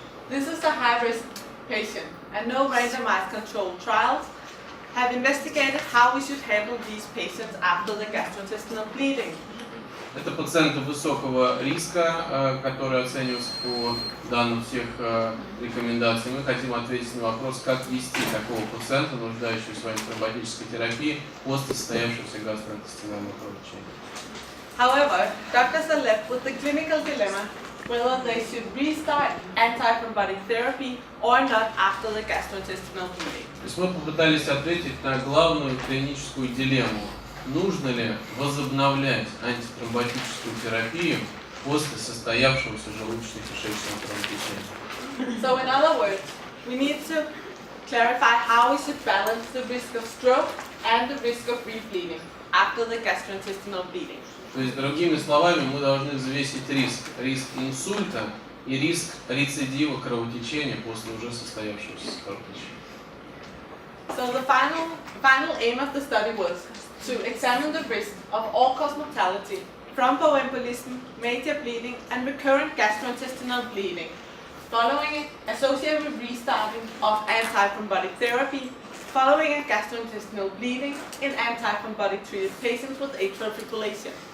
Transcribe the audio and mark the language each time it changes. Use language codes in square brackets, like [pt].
[en] This is a high-risk patient, and no randomized controlled trials have investigated how we should handle these patients after the gastrointestinal bleeding. [ru] Это пациенты высокого риска, которые оцениваются по данным всех рекомендаций. Мы хотим ответить на вопрос, как вести такого пациента, нуждающегося в антитромботической терапии, после состоявшегося гастроинтестинального кровотечения. [en] However, doctors are left with the clinical dilemma whether they should restart antithrombotic therapy or not after the gastrointestinal bleeding. [ru] То есть мы попытались ответить на главную клиническую дилемму. Нужно ли возобновлять антитромботическую терапию после состоявшегося желудочно-кишечного кровотечения? [en] So in other words, we need to clarify how we should balance the risk of stroke and the risk of rebleeding after the gastrointestinal bleeding. [ru] То есть, другими словами, мы должны взвесить риск инсульта и риск рецидива кровотечения после уже состоявшегося кровотечения. [en] So the final aim of the study was to examine the risk of all-cause mortality, thromboembolism, major bleeding, and recurrent gastrointestinal bleeding following associated with restarting of antithrombotic therapy following a gastrointestinal bleeding in antithrombotic treated patients with atrial fibrillation.